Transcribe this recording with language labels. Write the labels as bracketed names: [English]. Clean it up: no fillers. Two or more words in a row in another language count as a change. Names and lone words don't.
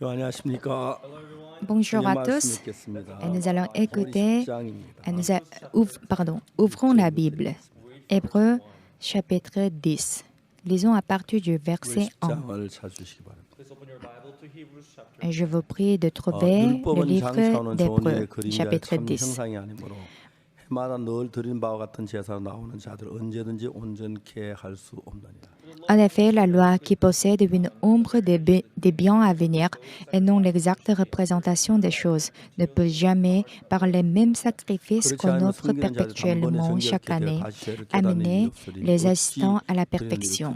[Korean] 안녕하십니까. [French] Bonjour à tous. Et nous allons écouter, ouvrons la Bible. Hébreux chapitre 10. Lisons à partir du verset 1. [Korean] 장을 찾으시기 바랍니다. [French] Et je vous prie de trouver le [Korean] 율법은 [French] livre [Korean] 장차오는 [French] d'Hébreux, [Korean] 종의 그림과 [French] chapitre [Korean] 참 [French] 10. [Korean] 형상이 아니므로 해마다 늘 드린 바와 같은 제사로 나오는 자들 언제든지 온전케 할 수 없느니라. [French] En effet, la loi qui possède une ombre des biens à venir et non l'exacte représentation des choses ne peut jamais, par les mêmes sacrifices qu'on offre perpétuellement chaque année, amener les assistants à la perfection.